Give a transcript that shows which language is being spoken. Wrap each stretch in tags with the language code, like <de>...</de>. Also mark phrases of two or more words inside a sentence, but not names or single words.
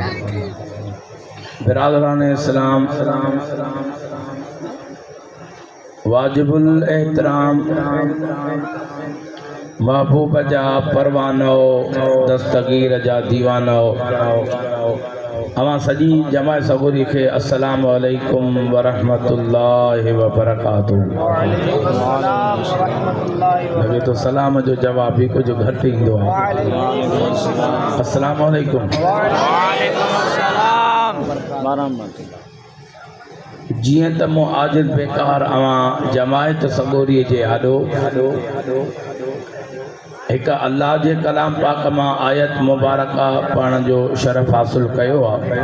<sd>बिरादरान इस्लाम, वाजिबुल एहतराम, महबूब जा परवानो, दस्तगीर जा दीवानो, अवां सॼी जमात सगोरी खे</sd> <ar>السلام عليكم ورحمة الله وبركاته.</ar> <sd>लॻे तो सलाम जो जवाब भी कुछ घटि ईंदो आहे।</sd> <ar>السلام عليكم.</ar> <sd>जीअं त मूं आजिज़ बेकार अवां जमायत सगोरी जे आॾो एक अल्लाह जे कलाम पाक मां आयत मुबारका पढ़ण जो शरफ़ हासिल कयो आहे।</sd>